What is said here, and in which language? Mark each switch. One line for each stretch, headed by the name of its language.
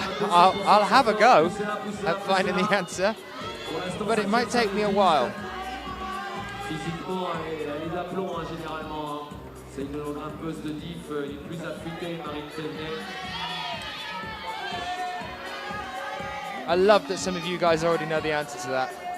English: I'll have a go at finding the answer, but it might take me a while.
French: Physiquement, elle est d'aplomb généralement. C'est une grimpeuse de diff, une plus affûtée, Marine Thevenet.
English: I love that some of you guys already know the answer to that.